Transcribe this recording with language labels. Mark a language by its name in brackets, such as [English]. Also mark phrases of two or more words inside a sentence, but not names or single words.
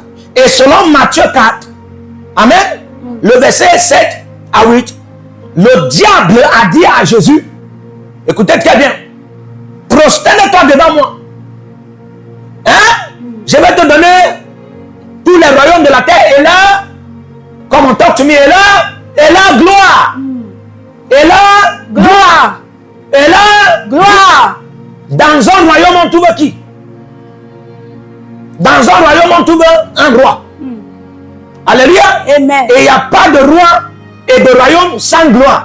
[French] Et selon Matthieu 4, amen, le verset 7 à 8, le diable a dit à Jésus, écoutez très bien, prosterne-toi devant moi. Je vais te donner tous les royaumes de la terre et là, comme on [English] talk to me, [French] et là, gloire. Et là, gloire. Et là, gloire. Dans un royaume, on trouve qui? Dans un royaume, on trouve un roi. Alléluia. Amen. Et il n'y a pas de roi et de royaume sans gloire.